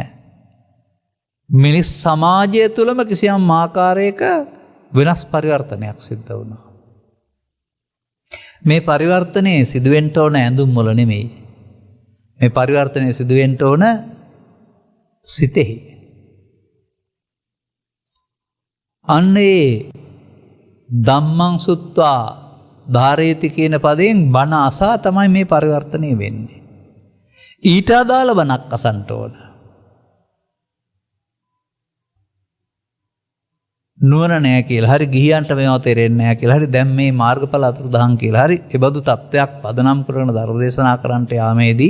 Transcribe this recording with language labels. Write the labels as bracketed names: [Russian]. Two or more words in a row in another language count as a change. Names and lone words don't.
[Sinhala] මිනිස් සමාජය තුළම කිසියම් ආකාරයක වෙනස් පරිවර්තනයක් සිද්ධ වුණා. මේ පරිවර්තනයේ සිදුවෙන්න ඕන ඇඳුම් වල නෙමෙයි. මේ පරිවර්තනයේ සිදුවෙන්න ඕන සිතෙහි. [Pali] අන්නේ ධම්මං සුත්වා ධාරේති [Sinhala] කියන පදයෙන් බණ අසා තමයි මේ පරිවර්තනය වෙන්නේ. ඊට අදාළ බණක් අසන්න ඕන. නුවණ නැහැ කියලා හරි ගිහියන්ට මේවා තේරෙන්නේ නැහැ කියලා හරි දැන් මේ මාර්ගඵල අතුරුදහන් කියලා හරි ඒ බඳු තත්වයක් පදනම් කරන ධර්ම දේශනා කරන්නට යාමේදී